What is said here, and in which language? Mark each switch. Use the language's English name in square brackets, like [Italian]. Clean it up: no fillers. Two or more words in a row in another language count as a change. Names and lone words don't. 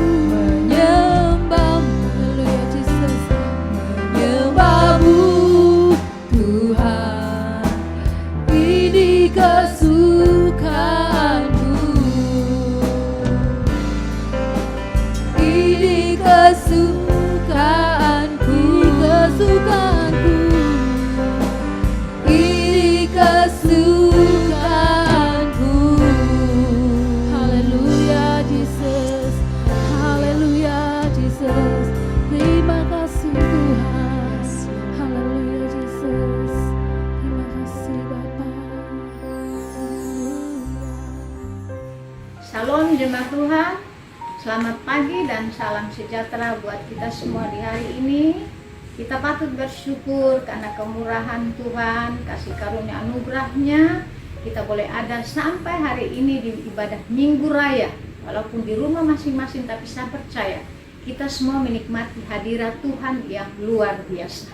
[Indonesian] Haleluya Jesus, menyembah-Mu Tuhan, ini kesukaanku, ini kesukaanku, ini kesukaanku. Haleluya Jesus, haleluya Jesus. Terima kasih Tuhan. Haleluya Jesus. Terima kasih Bapa. Shalom jemaat Tuhan, selamat pagi dan salam sejahtera buat kita semua di hari ini. Kita patut bersyukur karena kemurahan Tuhan, kasih karunia anugerahnya. Kita boleh ada sampai hari ini di ibadah Minggu Raya. Walaupun di rumah masing-masing, tapi saya percaya kita semua menikmati hadirat Tuhan yang luar biasa.